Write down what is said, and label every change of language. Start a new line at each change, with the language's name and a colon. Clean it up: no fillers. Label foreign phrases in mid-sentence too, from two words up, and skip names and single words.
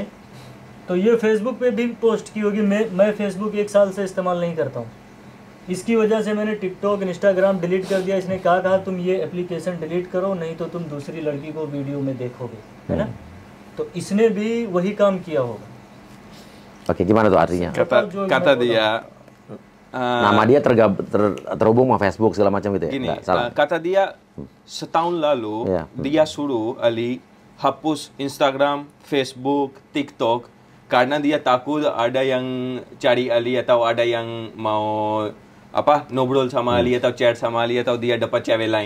Hindi: तो ये फेसबुक पे भी पोस्ट की होगी। मैं फेसबुक 1 साल से इस्तेमाल नहीं करता हूँ। इसकी वजह से मैंने टिकटॉक इंस्टाग्राम डिलीट कर दिया। इसने कहा तुम ये एप्लीकेशन डिलीट करो, नहीं तो तुम दूसरी लड़की को वीडियो में देखोगे, है ना। तो इसने भी वही काम किया होगा।
Indonesian: Oke, gimana tuh artinya? kata dia Nama dia terhubung sama Facebook segala macam gitu ya? gini, Nggak, salah. kata dia setahun lalu dia suruh Ali hapus Instagram, Facebook, TikTok karena dia takut ada yang cari Ali atau ada yang mau ngobrol sama Ali atau chat sama Ali atau dia dapat cewek lain.